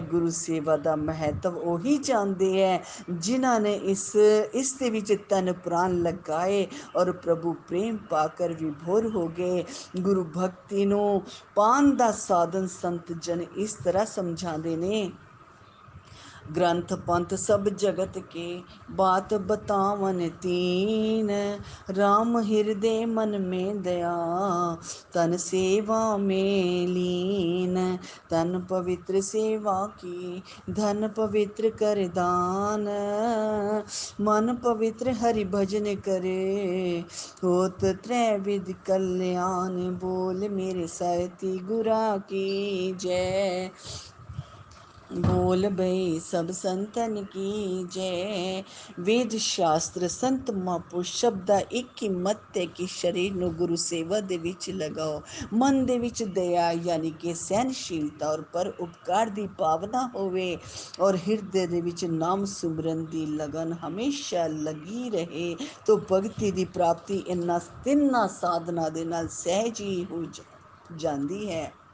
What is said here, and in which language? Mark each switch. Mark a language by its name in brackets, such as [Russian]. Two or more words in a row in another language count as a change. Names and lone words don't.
[Punjabi] ਗੁਰੂ ਸੇਵਾ ਦਾ ਮਹੱਤਵ ਉਹੀ ਜਾਣਦੇ ਹੈ ਜਿਨ੍ਹਾਂ ਨੇ ਇਸ ਦੇ ਵਿੱਚ ਤਨ ਪ੍ਰਾਣ ਲਗਾਏ ਔਰ ਪ੍ਰਭੂ ਪ੍ਰੇਮ ਪਾ ਕਰ ਵਿਭੋਰ ਹੋ ਗਏ। ਗੁਰੂ ਭਗਤੀ ਨੂੰ ਪਾਉਣ ਦਾ ਸਾਧਨ ਸੰਤ ਜਨ ਇਸ ਤਰ੍ਹਾਂ ਸਮਝਾਉਂਦੇ ਨੇ, [Hindi] ग्रंथ पंथ सब जगत के बात बतावन तीन, राम हृदय मन में दया तन सेवा में लीन। तन पवित्र सेवा की धन पवित्र कर दान, मन पवित्र हरि भजन करे होत त्रैविध कल्याण। [Punjabi] ਬੋਲ ਮੇਰੇ ਸਤਿ ਗੁਰਾ ਕੀ ਜੈ, ਬੋਲ ਭਈ ਸਬ ਸੰਤਨ ਕੀ ਜੈ। ਵੇਦ ਸ਼ਾਸਤਰ ਸੰਤ ਮਹਾਂਪੁਰਸ਼ ਸ਼ਬਦ ਦਾ ਇੱਕ ਹੀ ਮਤ ਹੈ ਕਿ ਸਰੀਰ ਨੂੰ ਗੁਰੂ ਸੇਵਾ ਦੇ ਵਿੱਚ ਲਗਾਓ। ਮਨ ਦੇ ਵਿੱਚ ਦਇਆ ਯਾਨੀ ਕਿ ਸਹਿਨਸ਼ੀਲਤਾ ਔਰ ਪਰ ਉਪਕਾਰ ਦੀ ਭਾਵਨਾ ਹੋਵੇ ਔਰ ਹਿਰਦੇ ਦੇ ਵਿੱਚ ਨਾਮ ਸਿਮਰਨ ਦੀ ਲਗਨ ਹਮੇਸ਼ਾ ਲੱਗੀ ਰਹੇ ਤਾਂ ਭਗਤੀ ਦੀ ਪ੍ਰਾਪਤੀ ਇਹਨਾਂ ਤਿੰਨਾਂ ਸਾਧਨਾ ਦੇ ਨਾਲ ਸਹਿਜ ਹੀ ਹੋ ਜਾਂਦੀ ਹੈ।